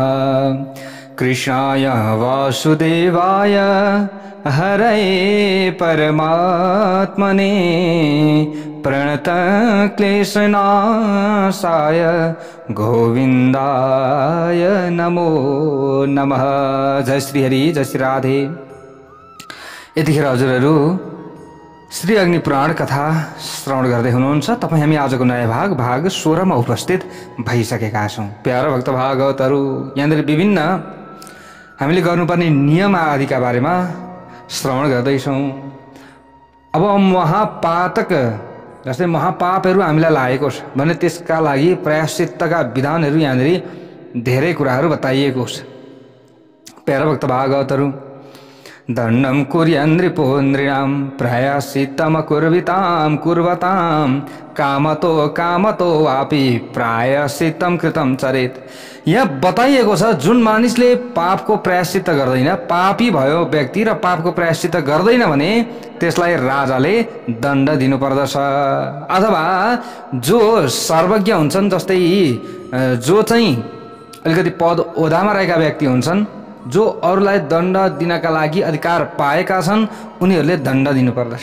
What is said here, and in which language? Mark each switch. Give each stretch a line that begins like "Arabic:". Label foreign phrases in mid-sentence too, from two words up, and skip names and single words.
Sanskrit: कृष्णाय वासुदेवाय हरये परमात्मने प्रणत क्लेशनाशाय गोविंदाय नमो नमः। जय श्री हरि, जय श्री राधे।
Nepali: यतिखेर हजुरहरू श्री अग्नि पुराण कथा श्रवण गर्दै हुनुहुन्छ। तपाईँ हामी आजको नयाँ भाग 16 मा उपस्थित भइसकेका छौँ। प्यारा भक्त भागवतहरू, यहाँनिर विभिन्न हामीले गर्नुपर्ने नियम आदिका बारेमा श्रवण गर्दैछौँ। अब महापातक जस्तै महापापहरू हामीलाई लागेको छ भने त्यसका लागि प्रायश्चित्तका विधानहरू यहाँनिर धेरै कुराहरू बताइएको छ। प्यारा भक्त भागवतहरू,
Sanskrit: दण्डं कुर्यान् नृपो नृणां प्रायश्चित्तं कुर्वतां कामतो कामतो वापि प्रायश्चित्तं कृतं चरेत्।
Nepali: यहाँ बताइएको छ जुन मानिसले पापको प्रायश्चित्त गर्दैन, पापी भयो व्यक्ति र पापको प्रायश्चित्त गर्दैन भने त्यसलाई राजाले दण्ड दिनुपर्दछ। अथवा जो सर्वज्ञ हुन्छन्, जस्तै जो चाहिँ अलिकति पद ओहदामा रहेका व्यक्ति हुन्छन्, जो अरूलाई दण्ड दिनका लागि अधिकार पाएका छन्, उनीहरूले दण्ड दिनुपर्दछ।